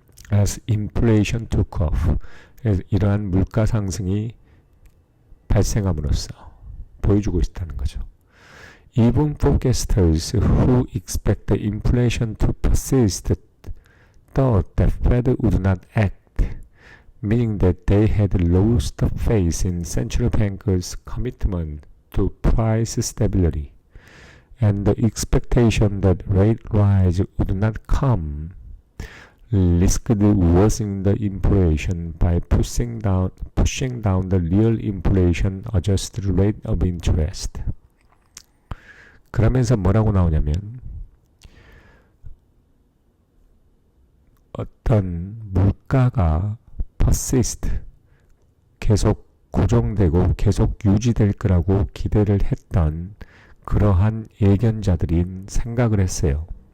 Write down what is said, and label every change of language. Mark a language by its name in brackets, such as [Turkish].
[English] As inflation took off, [Korean] 이러한 물가 상승이 발생함으로써 보여주고 있다는 거죠. [English] Even forecasters who expect the inflation to persist thought that Fed would not act, meaning that they had lost faith in central bankers' commitment to price stability, and the expectation that rate rise would not come risked worsening the inflation by pushing down the real inflation adjusted rate of interest. [Korean] 그러면서 뭐라고 나오냐면 어떤 물가가 persist, 계속 고정되고 계속 유지될 거라고 기대를 했던 그러한 예견자들이 생각을 했어요.